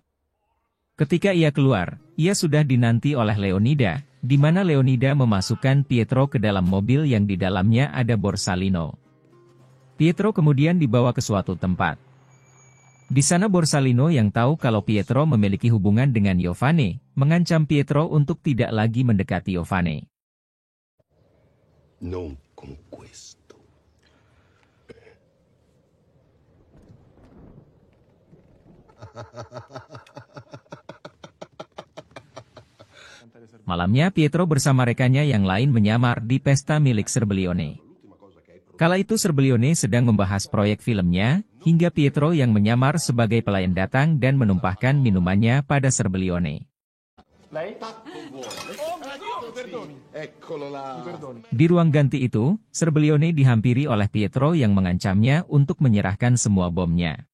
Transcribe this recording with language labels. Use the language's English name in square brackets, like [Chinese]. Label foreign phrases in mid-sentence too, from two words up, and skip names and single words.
[Indonesian] Ketika ia keluar, ia sudah dinanti oleh Leonida, di mana Leonida memasukkan Pietro ke dalam mobil yang di dalamnya ada Borsalino. Pietro kemudian dibawa ke suatu tempat. Di sana Borsalino yang tahu kalau Pietro memiliki hubungan dengan Yovane, mengancam Pietro untuk tidak lagi mendekati Yovane. [Italian] Non con questo. [Indonesian] Malamnya Pietro bersama rekannya yang lain menyamar di pesta milik Serbelione. Kala itu Serbelione sedang membahas proyek filmnya, hingga Pietro yang menyamar sebagai pelayan datang dan menumpahkan minumannya pada Serbelione. Di ruang ganti itu, Serbelione dihampiri oleh Pietro yang mengancamnya untuk menyerahkan semua bomnya.